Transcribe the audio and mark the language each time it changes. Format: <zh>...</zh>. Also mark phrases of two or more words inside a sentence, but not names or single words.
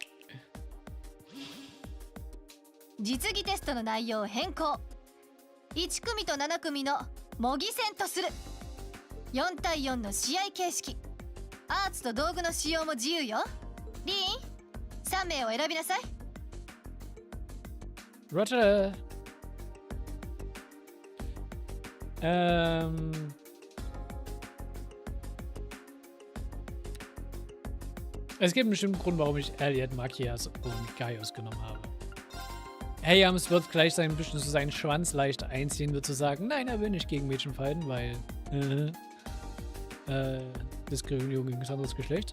<ja>実技テストの内容を変更。1組と7組の模擬戦とする。4対4の試合形式。アーツと道具の使用も自由よ。リーン、3名を選びなさい。</ja> <en>Roger.</en> <de>Es gibt einen bestimmten Grund, warum ich Elliot, Machias und Gaius genommen habe. Hayams wird gleich ein bisschen so seinen Schwanz leicht einziehen, wird zu sagen, nein, er will nicht gegen Mädchen fighten, weil Diskriminierung gegen ein anderes Geschlecht.</de>